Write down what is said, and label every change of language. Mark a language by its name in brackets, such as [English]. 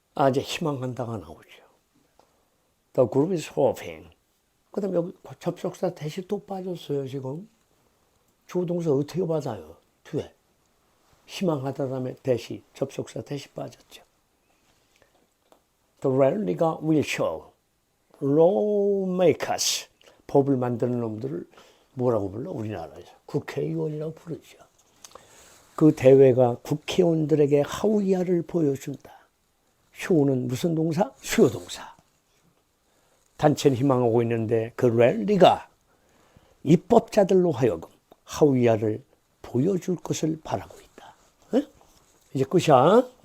[Korean] 이제 희망한다가 나오죠. [English] The group is hoping. [Korean] 그 다음에 여기 접속사 대시 또 빠졌어요, 지금. 주동사 어떻게 받아요? 뒤에. 희망하다 다음에 대시, 접속사 대시 빠졌죠. [English] The rally가 will show lawmakers. [Korean] 법을 만드는 놈들을 뭐라고 불러? 우리나라에서 국회의원이라고 부르죠. 그 대회가 국회의원들에게 하위하를 보여준다. 쇼는 무슨 동사? 수요동사. 단체는 희망하고 있는데 그 랠리가 입법자들로 하여금 하위하를 보여줄 것을 바라고 있다. 에? 이제 끝이야.